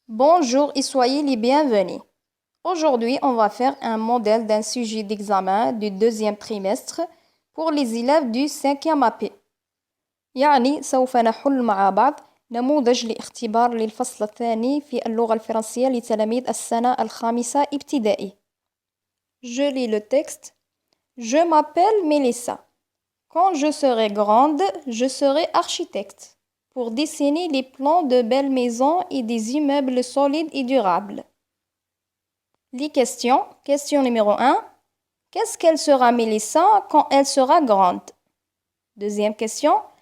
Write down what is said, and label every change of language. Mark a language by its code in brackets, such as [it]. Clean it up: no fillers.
[fr] Bonjour et soyez les bienvenus. Aujourd'hui, on va faire un modèle d'un sujet d'examen du deuxième trimestre pour les élèves du 5e AP. [ar] يعني سوف نحل مع بعض نموذج لاختبار للفصل الثاني في اللغة الفرنسية لتلاميذ السنة الخامسة ابتدائي. [fr] Je lis le texte. Je m'appelle Mélissa. Quand je serai grande, je serai architecte pour dessiner les plans de belles maisons et des immeubles solides et durables. Les questions. Question numéro 1. Qu'est-ce qu'elle sera Mélissa quand elle sera grande? Deuxième question.